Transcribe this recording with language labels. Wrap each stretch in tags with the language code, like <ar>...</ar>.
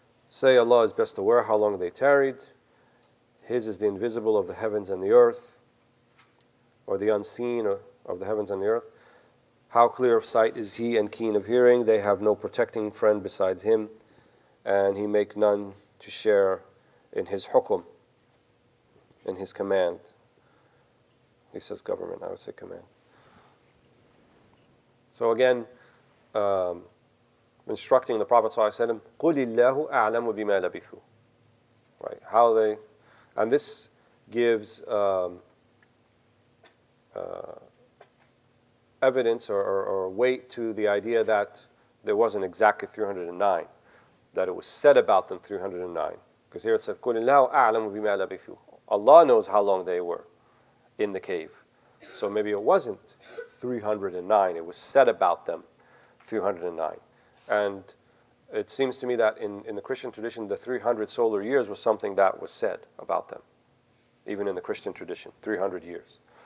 <en>Say, Allah is best aware how long they tarried. His is the invisible of the heavens and the earth, or the unseen of the heavens and the earth. How clear of sight is He and keen of hearing. They have no protecting friend besides Him, and He make none to share in His hukum, in His command. He says government, I would say command. So again, instructing the Prophet ﷺ,</en> <ar>قُلِ اللَّهُ أَعْلَمُ بِمَا لَبِثُوا.</ar> <en>Right, how they, and this gives evidence or weight to the idea that there wasn't exactly 309, that it was said about them 309. Because here it says,</en> <ar>قُلِ اللَّهُ أَعْلَمُ بِمَا لَبِثُوا.</ar> <en>Allah knows how long they were in the cave. So maybe it wasn't 309, it was said about them 309. And it seems to me that in the Christian tradition, the 300 solar years was something that was said about them, even in the Christian tradition, 300 years.</en>